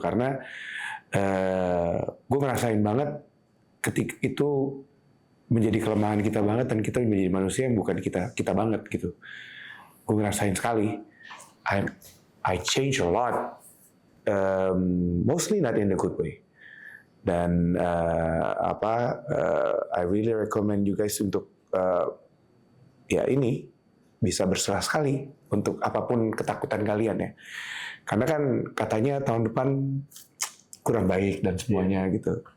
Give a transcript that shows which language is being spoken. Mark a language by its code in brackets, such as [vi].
[id] Karena gue ngerasain banget ketika itu menjadi kelemahan kita banget dan kita menjadi manusia yang bukan kita banget gitu. Gue ngerasain sekali. [en] I change a lot, mostly not in a good way. [id] Dan [en] I really recommend you guys [id] untuk ini bisa berserah sekali untuk apapun ketakutan kalian ya. Karena kan katanya tahun depan kurang baik dan semuanya gitu.